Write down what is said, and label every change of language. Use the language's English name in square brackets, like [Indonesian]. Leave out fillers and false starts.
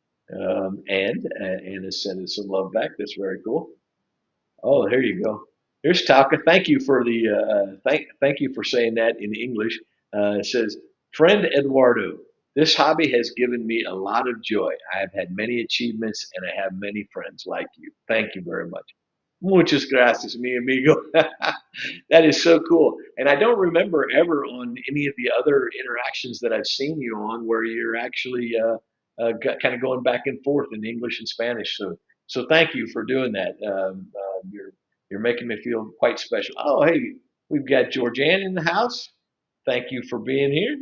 [English] And Anna sending some love back. That's very cool. Oh, here you go. Here's Talca. Thank you for the thank you for saying that in English. It says, "Friend Eduardo, this hobby has given me a lot of joy. I have had many achievements, and I have many friends like you. Thank you very much." [Spanish] Muchas gracias, mi amigo. [English] That is so cool. And I don't remember ever on any of the other interactions that I've seen you on where you're actually kind of going back and forth in English and Spanish. So thank you for doing that. You're making me feel quite special. Oh, hey, we've got Georgianne in the house. Thank you for being here.